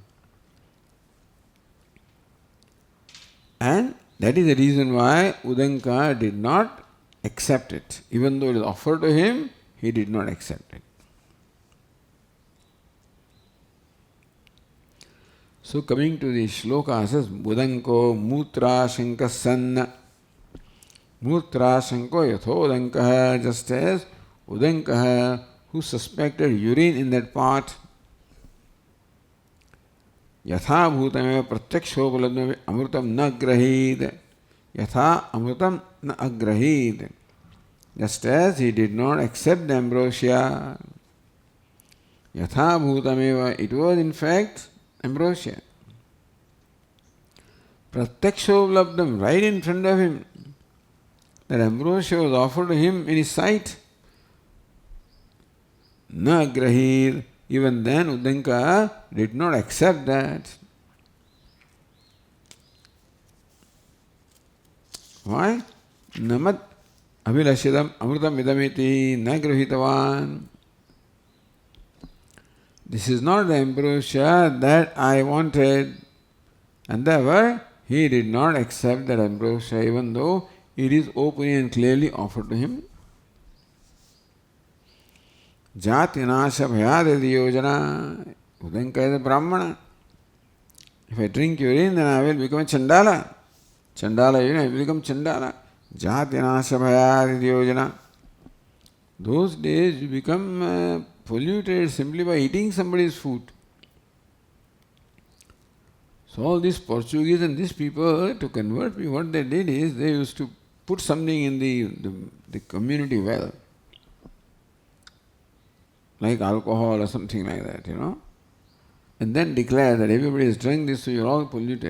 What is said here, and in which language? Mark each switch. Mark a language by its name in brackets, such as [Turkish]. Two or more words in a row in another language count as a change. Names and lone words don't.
[English] And that is the reason why Udanka did not accept it. Even though it was offered to him, he did not accept it. So coming to the shloka, says [Sanskrit] Udanko mutra shankasanna. Mutra shanko yatho Udankaha, [English] just as Udankaha, who suspected urine in that pot. [Sanskrit] Yatha bhutameva pratyakshopaladam amrutam na grahid. Yatha amrutam na agrahid. [English] Just as he did not accept the ambrosia. [Sanskrit] Yatha bhutameva, [English] it was in fact ambrosia. Pratyakshopaladam, right in front of him. That ambrosia was offered to him in his sight. [Sanskrit] Na grahid. [English] Even then Udanka did not accept that. Why? [Sanskrit] Namat abhilashidam amrutam idamiti na grahitavan. [English] This is not the ambrosia that I wanted. And therefore he did not accept that ambrosia even though it is openly and clearly offered to him. [Sanskrit] Jati nasha bhayadadi yojana. [English] Udanka is a Brahmana. If I drink urine, then I will become a Chandala. Chandala urine, I will become Chandala. [Sanskrit] Jati nasha bhayadadi yojana. [English] Those days you become polluted simply by eating somebody's food. So all these Portuguese and these people, to convert me, what they did is they used to put something in the community well, like alcohol or something like that, and then declare that everybody has drunk this, so you're all polluted.